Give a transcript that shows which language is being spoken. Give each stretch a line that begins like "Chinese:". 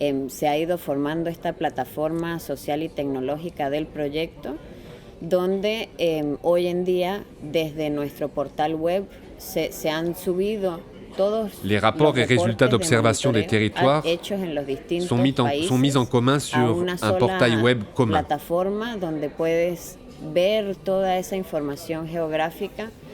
Spanish: Se ha ido formando esta plataforma social y tecnológica del proyecto, donde hoy en día desde nuestro portal web se han subido todos
French: les rapports et résultats d'observation des territoires sont mis en commun sur un portail web commun.
Spanish: Plataforma donde puedes ver toda esa información geográfica.